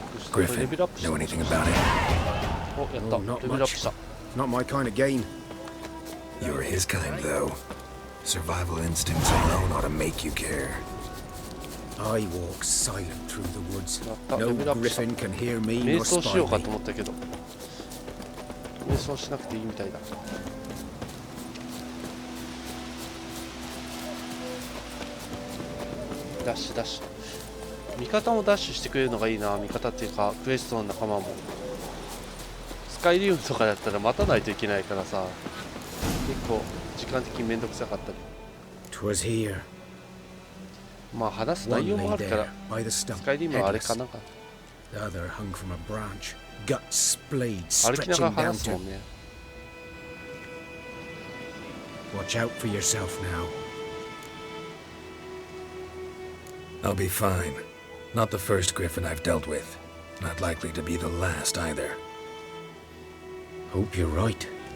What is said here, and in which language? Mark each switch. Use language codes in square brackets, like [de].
[en] Griffin, know anything about it? Oh, not much. Not my kind of game. You're his kind, though. Survival instincts alone ought to make you care. I walk silent through the woods. No griffin can hear me nor spy me. [ja] 瞑想しなくていいみたいだ。ダッシュダッシュ。味方もダッシュしてくれるのがいいな。味方っていうかクエストの仲間も。スカイリウムとかだったら待たないといけないからさ、結構時間的にめんどくさかったり。まあ話す内容もあるからスカイリウムはあれかなんか。歩きながら話すもんね。 [en] Watch out for yourself now. I'll be fine. Not the first Griffin I've dealt with. Not likely to be the last either. Hope you're right.